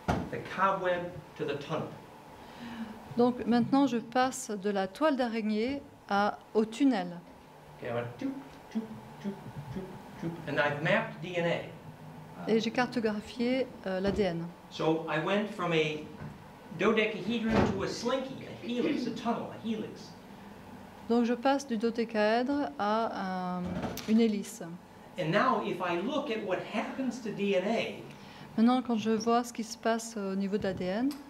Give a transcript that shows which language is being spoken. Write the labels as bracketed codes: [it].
[en] the cobweb to the tunnel. [fr] Donc maintenant je passe de la toile d'araignée au tunnel. [en] Okay, I went toop, toop, toop, toop, toop, and I've mapped DNA. [fr] Et j'ai cartographié l'ADN. [en] So I went from a dodecahedron to a slinky, a helix, a tunnel, a helix. [fr] Donc je passe du dodécaèdre à une hélice. [en] And now if I look at what happens to DNA [fr] Maintenant, quand je vois ce qui se passe au niveau de l'ADN,